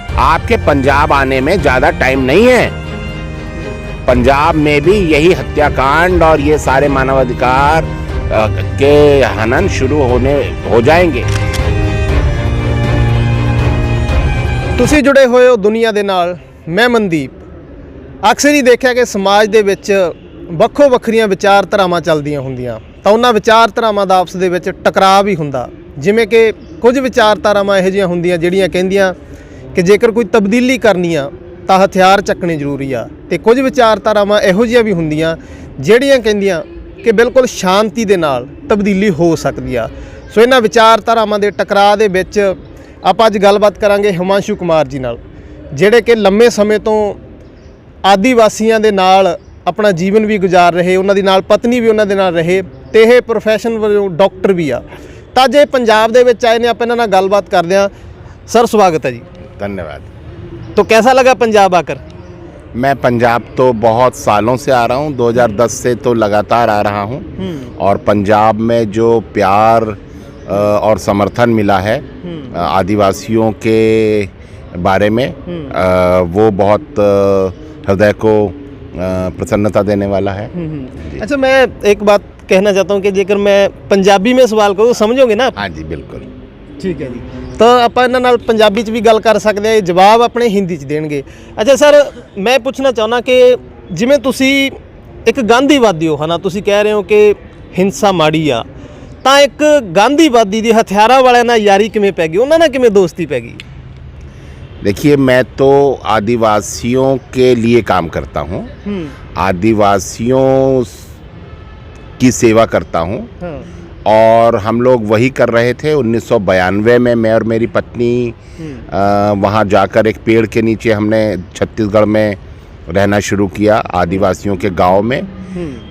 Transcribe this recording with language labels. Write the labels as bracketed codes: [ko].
[hi] आपके पंजाब आने में ज्यादा टाइम नहीं है। पंजाब में भी यही हत्याकांड और ये सारे मानवाधिकार के हनन शुरू हो जाएंगे। [pa] ਤੁਸੀਂ जुड़े हुए हो दुनिया ਦੇ ਨਾਲ। मैं मनदीप। ਅਕਸਰ ਹੀ ਦੇਖਿਆ ਕਿ ਸਮਾਜ ਦੇ ਵਿੱਚ ਵੱਖੋ ਵੱਖਰੀਆਂ ਵਿਚਾਰਧਾਰਾਵਾਂ ਚੱਲਦੀਆਂ ਹੁੰਦੀਆਂ ਤਾਂ ਉਹਨਾਂ ਵਿਚਾਰਧਾਰਾਵਾਂ ਦਾ ਆਪਸ ਦੇ ਵਿੱਚ ਟਕਰਾਅ ਵੀ ਹੁੰਦਾ। ਜਿਵੇਂ ਕਿ ਕੁਝ ਵਿਚਾਰਧਾਰਾਵਾਂ ਇਹੋ ਜਿਹੀਆਂ ਹੁੰਦੀਆਂ ਜਿਹੜੀਆਂ ਕਹਿੰਦੀਆਂ ਕਿ ਜੇਕਰ ਕੋਈ ਤਬਦੀਲੀ ਕਰਨੀ ਆ ਤਾਂ ਹਥਿਆਰ ਚੱਕਣੇ ਜ਼ਰੂਰੀ ਆ, ਤੇ ਕੁਝ ਵਿਚਾਰਧਾਰਾਵਾਂ ਇਹੋ ਜਿਹੀਆਂ ਵੀ ਹੁੰਦੀਆਂ ਜਿਹੜੀਆਂ ਕਹਿੰਦੀਆਂ ਕਿ ਬਿਲਕੁਲ ਸ਼ਾਂਤੀ ਦੇ ਨਾਲ ਤਬਦੀਲੀ ਹੋ ਸਕਦੀ ਆ। ਸੋ ਇਹਨਾਂ ਵਿਚਾਰਧਾਰਾਵਾਂ ਦੇ ਟਕਰਾਅ ਦੇ ਵਿੱਚ ਆਪਾਂ ਅੱਜ ਗੱਲਬਾਤ ਕਰਾਂਗੇ ਹਿਮਾਂਸ਼ੂ ਕੁਮਾਰ ਜੀ ਨਾਲ, ਜਿਹੜੇ ਕਿ ਲੰਮੇ ਸਮੇਂ ਤੋਂ ਆਦੀਵਾਸੀਆਂ ਦੇ ਨਾਲ ਆਪਣਾ ਜੀਵਨ ਵੀ ਗੁਜ਼ਾਰ ਰਹੇ, ਉਹਨਾਂ ਦੀ ਨਾਲ ਪਤਨੀ ਵੀ ਉਹਨਾਂ ਦੇ ਨਾਲ ਰਹੇ, ਤੇ ਇਹ ਪ੍ਰੋਫੈਸ਼ਨ ਵਜੋਂ ਡਾਕਟਰ ਵੀ ਆ। ਤਾਂ ਜੇ ਪੰਜਾਬ ਦੇ ਵਿੱਚ ਆਏ ਨੇ, ਆਪਾਂ ਇਹਨਾਂ ਨਾਲ ਗੱਲਬਾਤ ਕਰਦੇ ਹਾਂ। [hi] सर स्वागत है जी। धन्यवाद। तो कैसा लगा पंजाब आकर? मैं पंजाब तो बहुत सालों से आ रहा हूँ, 2010 से तो लगातार आ रहा हूँ, और पंजाब में जो प्यार और समर्थन मिला है आदिवासियों के बारे में, वो बहुत हृदय को प्रसन्नता देने वाला है। अच्छा, मैं एक बात कहना चाहता हूँ कि जेकर मैं पंजाबी में सवाल करूँ समझोगे ना? हाँ जी, बिल्कुल। ठीक है जी। [pa] तो ਆਪਾਂ ਇਹਨਾਂ ਨਾਲ ਪੰਜਾਬੀ 'ਚ ਵੀ ਗੱਲ ਕਰ ਸਕਦੇ ਹਾਂ, ਜਵਾਬ ਆਪਣੇ ਹਿੰਦੀ 'ਚ ਦੇਣਗੇ। ਅੱਛਾ ਸਰ, ਮੈਂ ਪੁੱਛਣਾ ਚਾਹੁੰਦਾ ਕਿ ਜਿਵੇਂ ਤੁਸੀਂ ਇੱਕ ਗਾਂਧੀਵਾਦੀ ਹੋ, ਹੈ ਨਾ, ਤੁਸੀਂ ਕਹਿ ਰਹੇ ਹੋ ਕਿ ਹਿੰਸਾ ਮਾੜੀ ਆ, ਤਾਂ ਇੱਕ ਗਾਂਧੀਵਾਦੀ ਦੀ ਹਥਿਆਰਾਂ ਵਾਲਿਆਂ ਨਾਲ ਯਾਰੀ ਕਿਵੇਂ ਪੈ ਗਈ, ਉਹਨਾਂ ਨਾਲ ਕਿਵੇਂ ਦੋਸਤੀ ਪੈ ਗਈ? [hi] देखिए, मैं तो आदिवासियों के लिए काम करता हूँ, आदिवासियों की सेवा करता हूँ, और हम लोग वही कर रहे थे 1992 में। मैं और मेरी पत्नी वहाँ जाकर एक पेड़ के नीचे हमने छत्तीसगढ़ में रहना शुरू किया, आदिवासियों के गांव में।